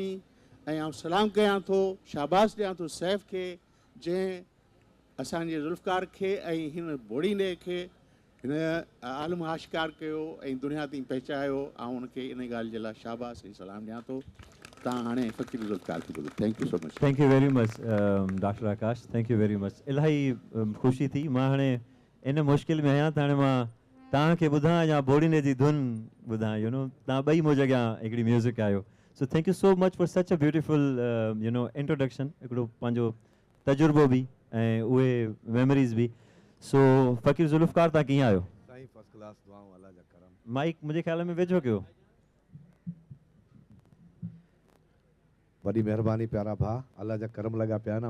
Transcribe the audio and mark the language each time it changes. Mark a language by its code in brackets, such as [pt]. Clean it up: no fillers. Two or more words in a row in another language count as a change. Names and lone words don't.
[sd] ऐं आउं सलाम कयां थो, शाबाश ॾियां थो सैफ़ खे, जंहिं असांजे ज़ुल्फ़कार खे ऐं हिन बोड़ींदे खे हिन आलम आशिकार कयो ऐं दुनिया ताईं पहुचायो। ऐं उनखे इन ॻाल्हि जे लाइ शाबाश ऐं सलाम ॾियां थो। तव्हां हाणे फ़क़ीर ज़ुल्फ़कार खे ॿुधो। [en] thank you so much. thank you very much Doctor Akash, thank you very much. [sd] इलाही ख़ुशी थी। मां हाणे इन मुश्किल में आहियां त हाणे मां तव्हांखे ॿुधां या बोड़ीने जी धुन ॿुधां, [en] you know [sd] तव्हां ॿई मूं जॻह हिकिड़ी म्यूज़िक आहियो। [en] so thank you so much for such a beautiful you know introduction, [sd] हिकिड़ो पंहिंजो तजुर्बो बि ऐं उहे मेमोरीज़ बि। सो फ़क़ीर ज़ुल्फ़कार तव्हां कीअं आहियो? साईं [en] first class, [sd] दुआऊं अल्लाह जा करम। माइक मुंहिंजे ख़्याल में वेझो कयो। वॾी महिरबानी प्यारा भाउ, अल्लाह जा करम लॻा पिया आहिनि।